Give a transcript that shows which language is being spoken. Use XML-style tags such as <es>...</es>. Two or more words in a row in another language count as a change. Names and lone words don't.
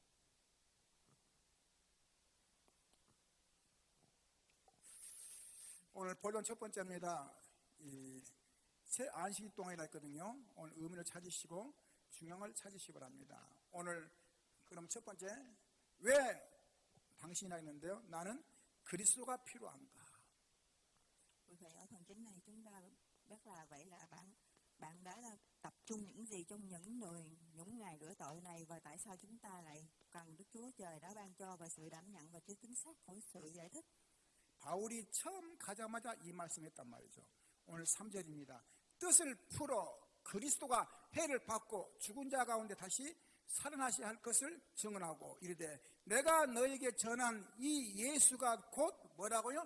<ko>오늘 본론 첫 번째입니다. 새 안식일 동안이라 했거든요. 오늘 의미를 찾으시고 중요한 찾으시기 바랍니다. 오늘 그럼 첫 번째 왜 당신이라 했는데요. 나는 그리스도가 필요한가?</ko> <vi>Vì vậy ở phần chính này chúng ta rất là vậy là bạn đã tập trung những gì trong những ngày rửa tội này, và tại sao chúng ta lại cần Đức Chúa Trời đã ban cho và sự đảm nhận và chưa chính xác của sự giải thích.</vi> <ko>바울이 처음 가자마자 이 말씀했단 말이죠. 오늘 3절입니다. 뜻을 풀어 그리스도가 해를 받고 죽은 자 가운데 다시 살아나셔야 할 것을 증언하고 이르되 내가 너에게 전한 이 예수가 곧 뭐라고요?</ko>